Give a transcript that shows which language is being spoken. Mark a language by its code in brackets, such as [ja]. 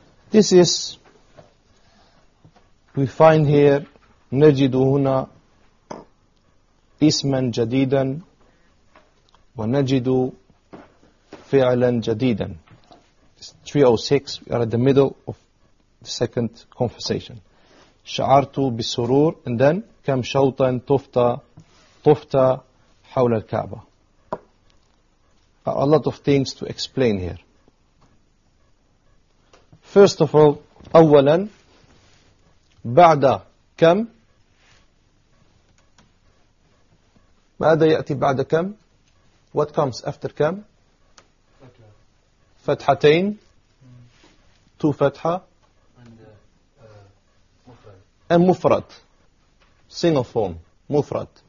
[en] This is, we find here, [ar] نجد هنا اسما جديدا ونجد فعلا جديدا. [en] It's 306, we are at the middle of the second conversation. [ar] شعرت بسرور, [en] and then [ar] كم شوطا طفت حول الكعبة. [en] A lot of things to explain here. First of all, [ar] أولا, بعد كم, ماذا يأتي بعد كم, [en] what comes after [ar] كم, فتحتين, two فتحة, and مفرد, [en] single form, [ar] مفرد.